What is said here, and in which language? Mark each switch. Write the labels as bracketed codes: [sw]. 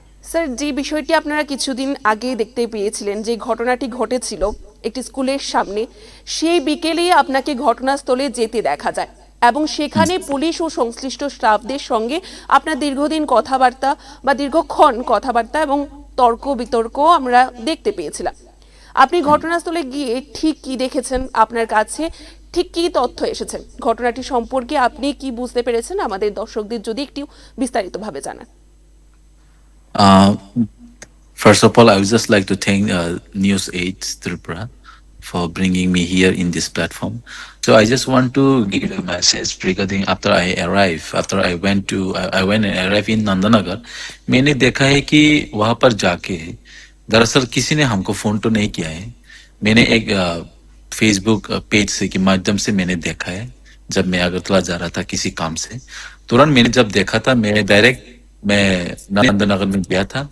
[bn] Sir, যে বিষয়টি আপনারা কিছুদিন আগে দেখতে পেয়েছিলেন, যে ঘটনাটি ঘটেছিল একটি স্কুলের সামনে, সেই বিকেলেই আপনাকে ঘটনাস্থলে যেতে দেখা যায় এবং সেখানে পুলিশ ও সংশ্লিষ্ট স্টাফদের সঙ্গে আপনার দীর্ঘদিন কথাবার্তা বা দীর্ঘক্ষণ কথাবার্তা এবং তর্ক বিতর্ক আমরা দেখতে পেয়েছিলাম। আপনি ঘটনাস্থলে গিয়ে ঠিক কি দেখেছেন, আপনার কাছে ঠিক কি তথ্য এসেছে, ঘটনাটি সম্পর্কে আপনি কি বুঝতে পেরেছেন, আমাদের দর্শকদের যদি একটু বিস্তারিতভাবে জানান। [en] First of all, I would just like to thank News 8 Tripura for bringing me here in this platform. So I just want to give a message regarding after I went and arrived in Nandanagar. [hi] मैंने देखा है कि वहाँ पर जाके दरअसल किसी ने हमको फोन तो नहीं किया है। मैंने एक फेसबुक पेज से के माध्यम से मैंने देखा है। जब मैं अगरतला जा रहा था किसी काम से, तुरंत मैंने जब देखा था, मैं नंदनगर में गया था।